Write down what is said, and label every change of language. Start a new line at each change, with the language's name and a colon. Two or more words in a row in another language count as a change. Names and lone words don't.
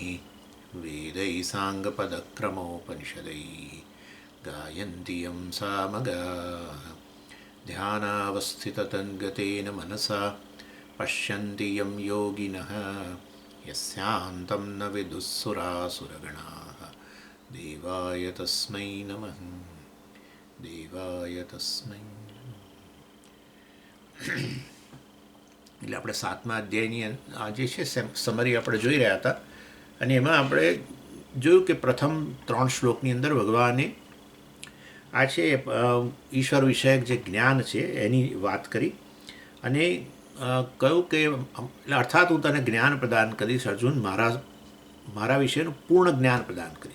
Sanskrit: वेदैः साङ्गपदक्रमोपनिषदैः गायन्ति यं सामगाः ध्यानावस्थिततन्गतेन मनसा पश्यन्ति यं योगिनः यस्यान्तं न विदुःसुरासुरगणाः देवाय तस्मै नमः देवाय तस्मै।
Gujarati: એટલે આપણે 7મા અધ્યાયની જે છે સમરી આપણે જોઈ રહ્યા હતા અને એમાં આપણે જોયું કે પ્રથમ 3 શ્લોકની અંદર ભગવાને આ છે ઈશ્વર વિષયક જે જ્ઞાન છે એની વાત કરી અને કહ્યું કે અર્થાત હું તને જ્ઞાન પ્રદાન કરીશ અર્જુન, મારા વિષયનું પૂર્ણ જ્ઞાન પ્રદાન કરીશ.